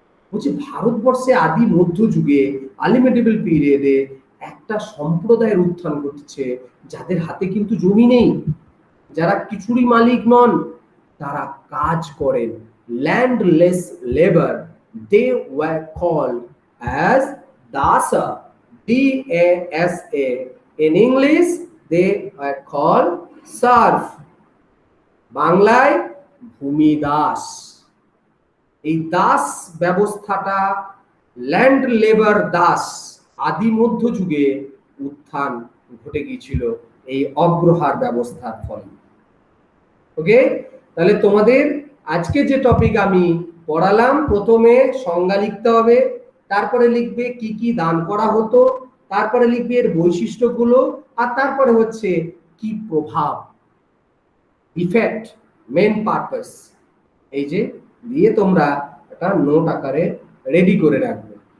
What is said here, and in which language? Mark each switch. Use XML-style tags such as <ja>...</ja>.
<bn>বলছি ভারতবর্ষে আদি মধ্যযুগে আলিমেডেবল পিরিয়ডে একটা সম্প্রদায়ের উত্থান ঘটছে যাদের হাতে কিন্তু জমি নেই, যারা কিছুরই মালিক নন, তারা কাজ করেন, landless labour.</bn> <en>They were called as dasa, DASA। In English they are called serf,</en> <bn>বাংলায় ভূমিদাস। এই দাস ব্যবস্থাটা, ল্যান্ড লেবার দাস, আদি মধ্যযুগে উত্থান ঘটে গিয়েছিল এই অগ্রহার ব্যবস্থার ফলে। ওকে, তাহলে তোমাদের আজকে যে টপিক আমি পড়ালাম, প্রথমে সংজ্ঞা লিখতে হবে, তারপরে লিখবে কি কি দান করা হতো, তারপরে লিখবে এর বৈশিষ্ট্যগুলো, আর তারপরে হচ্ছে কি প্রভাব, ইফেক্ট, মেন পারপাস, এই যে দিয়ে তোমরা একটা নোট আকারে রেডি করে রাখবে।</bn>